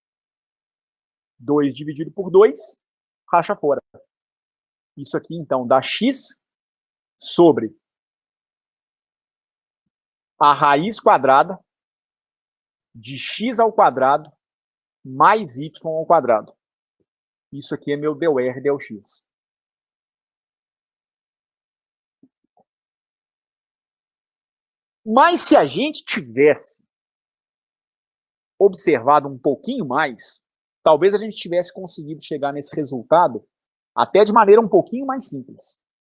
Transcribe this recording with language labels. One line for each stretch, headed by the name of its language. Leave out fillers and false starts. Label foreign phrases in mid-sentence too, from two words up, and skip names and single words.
Portuguese: 2 dividido por 2, racha fora. Isso aqui, então, dá x sobre a raiz quadrada de x ao quadrado mais y ao quadrado. Isso aqui é meu del R, del x. Mas se a gente tivesse observado um pouquinho mais, talvez a gente tivesse conseguido chegar nesse resultado até de maneira um pouquinho mais simples.